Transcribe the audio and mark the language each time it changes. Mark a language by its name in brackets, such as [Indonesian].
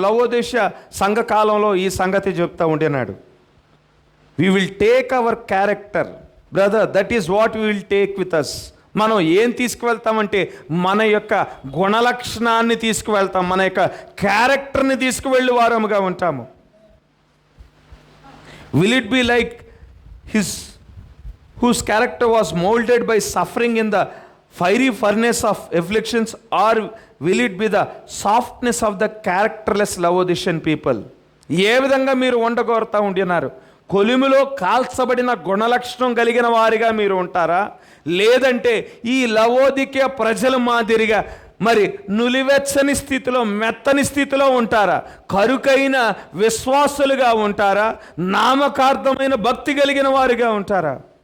[Telugu] లవోదిషయ సంఘకాలంలో ఈ సంగతి చెప్తూ ఉండినాడు. [English] We will take our character brother, that is what we will take with us. [Telugu] మనం ఏం తీసుకువెళ్తామంటే మన యొక్క గుణలక్షణాన్ని తీసుకువెళ్తాం, మన యొక్క క్యారెక్టర్ని తీసుకువెళ్ళి వారముగా ఉంటాము. [English] Will it be like his whose character was molded by suffering in the fiery furnace of afflictions, or will it be the softness of the characterless Laodicean people? [Telugu] ఏ విధంగా మీరు ఉండగోరుతూ ఉంటున్నారు? కొలిమిలో కాల్చబడిన గుణలక్షణం కలిగిన వారిగా మీరు ఉంటారా, లేదంటే ఈ లవోదికయ ప్రజల మాదిరిగా మరి నులివెచ్చని స్థితిలో, మెత్తని స్థితిలో ఉంటారా? కరుకైన విశ్వాసులుగా ఉంటారా? నామకార్థమైన భక్తి కలిగిన వారిగా ఉంటారా?